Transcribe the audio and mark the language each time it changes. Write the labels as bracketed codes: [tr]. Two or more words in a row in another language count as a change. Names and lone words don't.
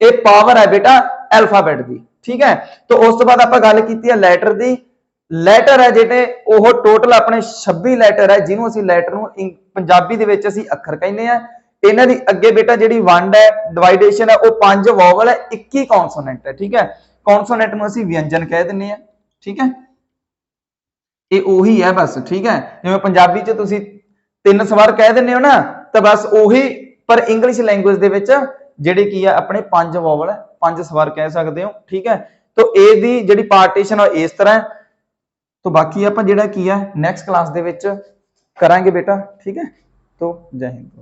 [pa] ਇਹ ਪਾਵਰ ਹੈ ਬੇਟਾ ਅਲਫਾਬੈਟ ਦੀ, ਠੀਕ ਹੈ। तो ਉਸ ਤੋਂ ਬਾਅਦ ਆਪਾਂ ਗੱਲ ਕੀਤੀ ਹੈ ਲੈਟਰ ਦੀ। ਲੈਟਰ ਹੈ ਜਿਹੜੇ ਉਹ ਟੋਟਲ ਆਪਣੇ 26 ਲੈਟਰ ਹੈ, ਜਿਹਨੂੰ ਅਸੀਂ ਲੈਟਰ ਨੂੰ ਪੰਜਾਬੀ ਦੇ ਵਿੱਚ ਅਸੀਂ ਅੱਖਰ ਕਹਿੰਦੇ ਆ। ਇਹਨਾਂ ਦੀ ਅੱਗੇ ਬੇਟਾ ਜਿਹੜੀ ਵੰਡ ਹੈ, ਡਿਵਾਈਡੇਸ਼ਨ ਹੈ, ਉਹ 5 ਵੋਵਲ ਹੈ, 21 ਕੌਨਸੋਨੈਂਟ ਹੈ, ਠੀਕ ਹੈ। ਕੌਨਸੋਨੈਂਟ ਨੂੰ ਅਸੀਂ ਵਿਅੰਜਨ ਕਹਿ ਦਿੰਦੇ ਆ, ਠੀਕ ਹੈ। ਯੇ ਓਹੀ ਹੈ ਬਸ, ਠੀਕ ਹੈ। ਜਿਵੇਂ ਪੰਜਾਬੀ ਚ ਤੁਸੀ 3 ਸਵਰ ਕਹਿ ਦਿੰਦੇ ਹੋ ਨਾ, ਤੋ ਬਸ ਓਹੀ, ਪਰ [en] English language [pa] ਦੇ ਵਿਚ ਜਿਹੜੇ ਕੀ ਹੈ ਅਪਨੇ 5 ਵੋਵਲ ਹੈ, 5 ਸਵਰ ਕਹਿ ਸਕਤੇ ਹੋ, ਠੀਕ ਹੈ। ਤੋ ਏ ਦੀ ਜਿਹੜੀ ਪਾਰਟੀਸ਼ਨ ਹੈ ਇਸ ਤਰ੍ਹਾਂ। ਤੋ ਬਾਕੀ ਆਪਾਂ ਜਿਹੜਾ ਕੀ ਹੈ ਨੈਕਸਟ ਕਲਾਸ ਦੇ ਵਿਚ ਕਰਾਂਗੇ ਬੇਟਾ, ਠੀਕ ਹੈ। ਤੋ ਜੈ ਹਿੰਦ।